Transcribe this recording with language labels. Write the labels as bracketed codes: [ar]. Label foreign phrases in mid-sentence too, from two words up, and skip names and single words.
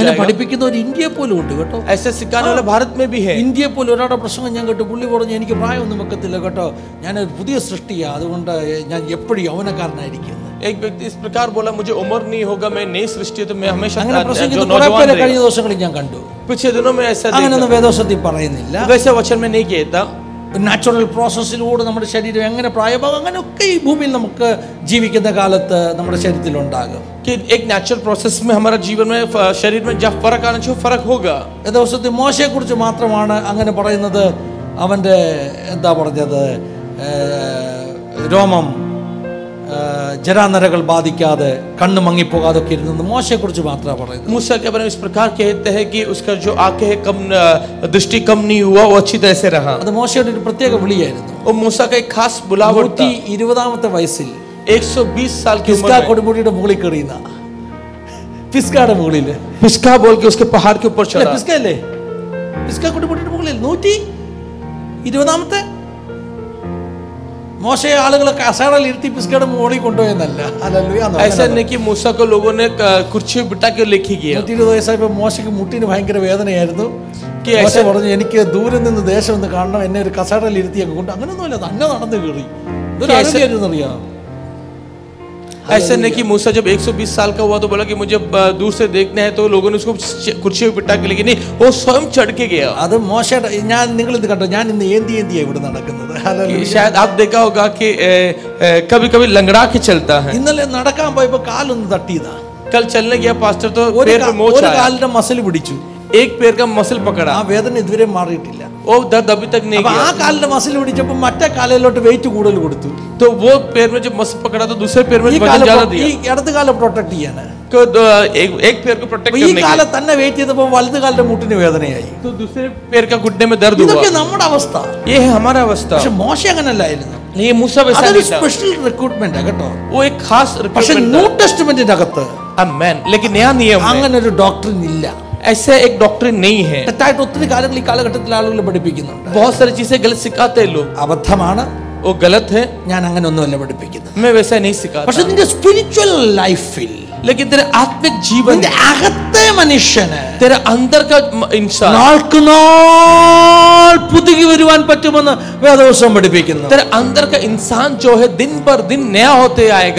[ml] അങ്ങനെ [hi] जाएगा। [ml] പഠിപ്പിക്കുന്നവർ ഇന്ത്യയെ പോലും ഉണ്ട് കേട്ടോ. [hi] ऐसे सिखाने वाले भारत में भी है। [ml] ഇന്ത്യയെ പോലും ഒരാളുടെ പ്രസംഗം ഞാൻ കേട്ടു. പുള്ളി പറഞ്ഞു എനിക്ക് പ്രായമൊന്നും വെക്കത്തില്ല കേട്ടോ, ഞാനൊരു പുതിയ സൃഷ്ടിയാണ്, അതുകൊണ്ട് ഞാൻ എപ്പോഴും യൗവനക്കാരനായിരിക്കും. [hi] एक व्यक्ति इस प्रकार बोला, मुझे उम्र नहीं होगा, मैं नई सृष्टि तो मैं हमेशा [ml] അങ്ങനെ [hi] जो [ml] പ്രസംഗിക്കുന്ന കുറെ [hi] नौजवान [ml] പേരെ [hi] रहेगा। [ml] കഴിഞ്ഞ ദിവസങ്ങളിൽ ഞാൻ കണ്ടു. [hi] पिछले दिनों में ऐसा [ml] അങ്ങനെയൊന്നും വേദോസത്തിൽ പറയുന്നില്ല. [hi] देखा, वैसे वचन में नहीं कहता। [en] natural process [ml] നമ്മുടെ ശരീരം എങ്ങനെ പ്രായമാകും അങ്ങനെയൊക്കെ ഈ ഭൂമിയിൽ നമുക്ക് ജീവിക്കുന്ന കാലത്ത് നമ്മുടെ ശരീരത്തിലുണ്ടാകും. [hi] कि एक [en] natural process [hi] में हमारा जीवन में शरीर में जब फर्क आना चाहिए फर्क होगा। [ml] വേദോസത്തിൽ മോശയെ കുറിച്ച് മാത്രമാണ് അങ്ങനെ പറയുന്നത്. അവന്റെ എന്താ പറഞ്ഞത്, രോമം ജരാനരകൾ ബാധിക്കാതെ കണ്ണ് മങ്ങിപ്പോകാതെ ഒക്കെ ഇരുന്നത് മോശയെ കുറിച്ച് മാത്രമാണ് പറയുന്നത്. [hi] मूसा के बारे में इस प्रकार कहते हैं कि उसका जो आंखें है कम दृष्टि कम नहीं हुआ, वो अच्छी तरह से रहा। [ml] അത് മോശയുടെ ഒരു പ്രത്യേക വിളിയായിരുന്നു. [hi] और मूसा का एक खास बुलावट था। [ml] 120ാമത്തെ വയസ്സിൽ [hi] 120 साल की [ml] പിസ്കാ [hi] उम्र में [ml] കൊടുമുടിയുടെ മുകളിൽ കയറിയുന്ന പിസ്കായുടെ മുകളിൽ [hi] पिस्का बोल के उसके पहाड़ के ऊपर चढ़ा। [ml] പിസ്കല്ലേ, പിസ്കാ കൊടുമുടിയുടെ മുകളിൽ 120ാമത്തെ മോശയെ ആളുകളെ കസേരയിൽ ഇരുത്തി പിസ്കയുടെ മുകളിൽ കൊണ്ടുപോയെന്നല്ല. [hi] ऐसा नहीं कि मूसा को लोगों ने कुर्सी बिठा के लेके गया। [ml] 120 വയസ്സായപ്പോൾ മോശയ്ക്ക് മുട്ടിന് ഭയങ്കര വേദനയായിരുന്നു. [hi] कि [ml] മോശ [hi] ऐसा [ml] പറഞ്ഞു എനിക്ക് ദൂരെ നിന്ന് ദേശം ഒന്ന് കാണണം, എന്നെ ഒരു കസേരയിൽ ഇരുത്തിയൊക്കെ കൊണ്ട്. അങ്ങനെയൊന്നുമല്ല, തന്നെ നടന്ന് കയറി. ഇതൊരു ആരോഗ്യമായിരുന്നറിയാം. [hi] ऐसा नहीं कि मूसा जब 120 साल का हुआ तो बोला कि मुझे दूर से देखना है, तो लोगों ने उसको कुर्सी पे बिठा के लेके नहीं, वो स्वयं चढ़ के गया। [ml] അത് മോശയുടെ ഞാൻ നിങ്ങൾ ഇത് കണ്ടോ, ഞാൻ ഇന്ന് ഏന്തിയാ ഇവിടെ നടക്കുന്നത്. [hi] शायद आप देखा होगा कि कभी कभी लंगड़ा के चलता है। [ml] ഇന്നലെ നടക്കാൻ പോയപ്പോ കാലൊന്ന് തട്ടിയതാ. [hi] कल चलने गया पास्टर तो [ml] ഒരു [hi] पैर पे मोच आया, [ml] കാലിന്റെ മസിൽ പിടിച്ചു. [hi] एक पैर का मसल पकड़ा, [ml] ആ വേദന ഇതുവരെ മാറിയിട്ടില്ല. [hi] वो दर्द अभी तक नहीं [ml] അപ്പൊ ആ [hi] गया। [ml] കാലിന്റെ മസിൽ പിടിച്ചപ്പോ മറ്റേ കാലിലോട്ട് വെയിറ്റ് കൂടുതൽ കൊടുത്തു. [hi] तो वो पैर में जब मसल पकड़ा तो दूसरे पैर में [ml] ഈ [hi] वजन [ml] കാലം [hi] ज्यादा [ml] ഈ [hi] दिया। [ml] ഇടത് കാലം പ്രൊട്ടക്ട് ചെയ്യാന്. [hi] तो एक पैर को प्रोटेक्ट [ml] അപ്പൊ ഈ [hi] करने के [ml] കാലം തന്നെ വെയിറ്റ് ചെയ്തപ്പോ വലത് കാലിന്റെ മുട്ടിന് വേദനയായി. [hi] तो दूसरे पैर का घुटने में दर्द हुआ। [ml] ഇതൊക്കെ നമ്മുടെ അവസ്ഥ. [hi] ये है हमारा अवस्था। [ml] പക്ഷെ മോശ അങ്ങനല്ലായിരുന്നു. [hi] ये मूसा वैसा [ml] അതൊരു [hi] नहीं था, [en] special recruitment [ml] കേട്ടോ. [hi] वो एक खास [ml] പക്ഷെ [hi] रिक्रूटमेंट [ml] ന്യൂ [hi] था। [ml] ടെസ്റ്റ്മെന്റിന്റെ അകത്ത് [hi] आमेन। लेकिन नया नियम में [ml] അങ്ങനെ ഒരു ഡോക്ടറിൻ ഇല്ല. [hi] ऐसे एक डॉक्ट्रिन नहीं है। [ml] തെറ്റായിട്ട് ഒത്തിരി കാര്യങ്ങൾ ഈ കാലഘട്ടത്തിൽ ആളുകൾ പഠിപ്പിക്കുന്നുണ്ട്. [hi] बहुत सारी चीजें गलत सिखाते हैं लोग, [ml] അബദ്ധമാണ്. [hi] वो गलत है। [ml] ഞാൻ അങ്ങനെ ഒന്നുമല്ല പഠിപ്പിക്കുന്നത്. [hi] मैं वैसा नहीं सिखाता। [ml] പക്ഷെ നിന്റെ [en] spiritual life [hi] लेकिन तेरे आत्मिक जीवन [ml] നിന്റെ അകത്തെ മനുഷ്യന് [hi] तेरे अंदर का इंसान [ml] നാൾക്ക് നാൾ പുതുകി വരുവാൻ പറ്റുമെന്ന് വേദവസം പഠിപ്പിക്കുന്നു. [hi] तेरे अंदर का इंसान जो है दिन पर दिन नया होते आएगा।